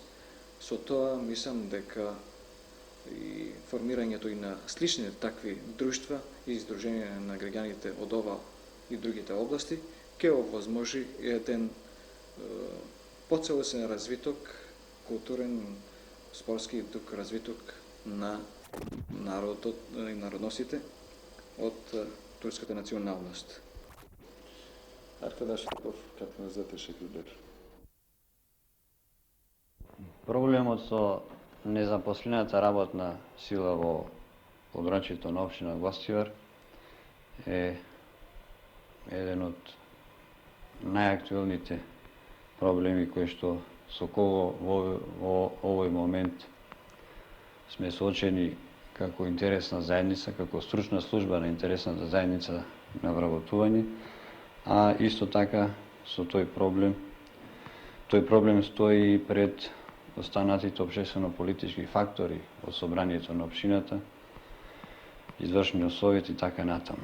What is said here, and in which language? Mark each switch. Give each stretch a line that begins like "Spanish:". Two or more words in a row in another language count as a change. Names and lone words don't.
Macedonian: Со тоа мислам дека и формирањето и на слични такви друштва и издруженија на граѓаните од ова и другите области, ќе овозможи еден поцелосен развиток, културен, спортски и друг развиток на народот и народностите од турската националност.
Turkish: Arkadaş Akov, katılınızda teşekkür ederim.
Macedonian: Проблемот со незапослената работна сила во подрачјето на општина Гостивар е еден од најактуелните проблеми кои што со кого во овој момент сме соочени како интересна заедница, како стручна служба на интересната заедница на вработување, а исто така со тој проблем стои и пред останатите општествено-политички фактори во собранието на општината, извршниот совет и така натаму.